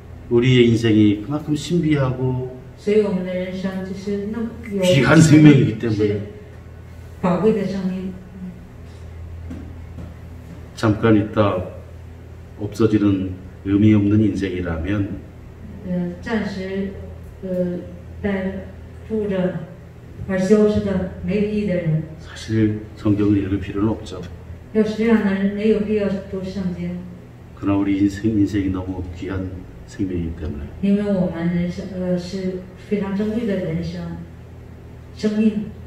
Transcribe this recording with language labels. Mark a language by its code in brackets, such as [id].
[ko] 우리의 인생이 그만큼 신비하고 [zh] 所以我们的人生就是那么有 [ko] 귀한 생명이기 때문에 [zh] 是宝贵的生命。 [ko] 잠깐 있다 없어지는 의미 없는 인생이라면 [zh] 暂时在住着而消失的没有意义的人， [ko] 사실 성경을 읽을 필요는 없죠. [zh] 要是这样的人，没有必要读圣经， [ko] 그러나 우리 인생이 너무 귀한 생명이기 때문에 [zh] 因为我们人生是非常珍贵的人生生命，